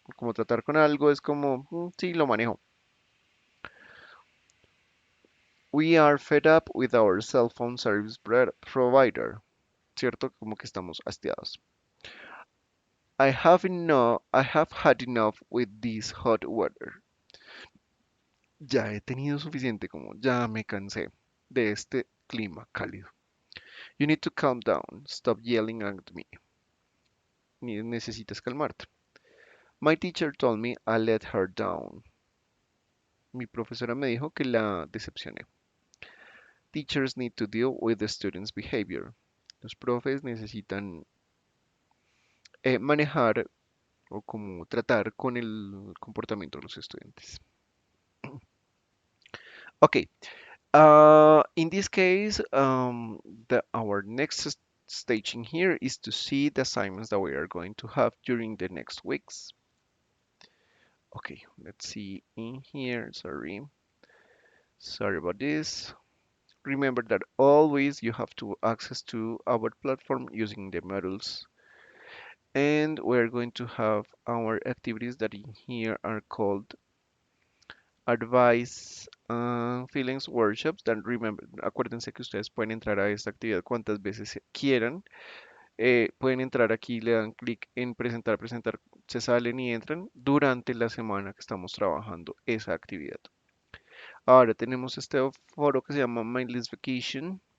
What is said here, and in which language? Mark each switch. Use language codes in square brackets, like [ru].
[es] Como tratar con algo es como, sí, lo manejo. [en] We are fed up with our cell phone service provider, ¿cierto? [es] Como que estamos hastiados. [en] I have had enough with this hot weather. [es] Ya he tenido suficiente, como ya me cansé de este clima cálido. [en] You need to calm down. Stop yelling at me. [es] Necesitas calmarte. [en] My teacher told me I let her down. [es] Mi profesora me dijo que la decepcioné. [en] Teachers need to deal with the students' behavior. [es] Los profes necesitan manejar o como tratar con el comportamiento de los estudiantes. [en] Okay, in this case, our next stage in here is to see the assignments that we are going to have during the next weeks. Okay, let's see in here. Sorry about this. Remember that always you have to access to our platform using the modules. And we're going to have our activities that in here are called Advice Feelings Workshops. Then remember, [es] acuérdense que ustedes pueden entrar a esta actividad cuantas veces quieran. Pueden entrar aquí, le dan clic en presentar, presentar, se salen y entran durante la semana que estamos trabajando esa actividad. Ahora tenemos este foro que se llama Mindless Vacation.